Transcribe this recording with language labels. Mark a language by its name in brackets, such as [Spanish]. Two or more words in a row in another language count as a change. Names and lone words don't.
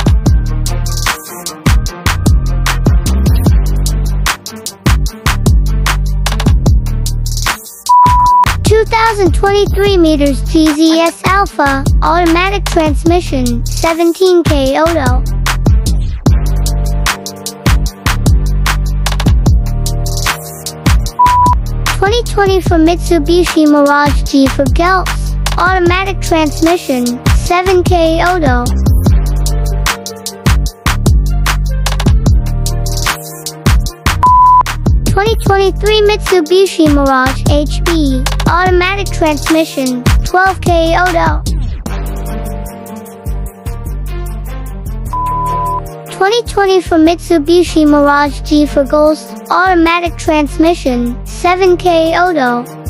[English] '23 Meters TZS Alpha automatic transmission, 17K auto. '24 Mitsubishi Mirage G4 Galax automatic transmission, 7K auto. '23 Mitsubishi Mirage HB automatic transmission, 12K auto. 2024 Mitsubishi Mirage G4 Ghost automatic transmission, 7K auto.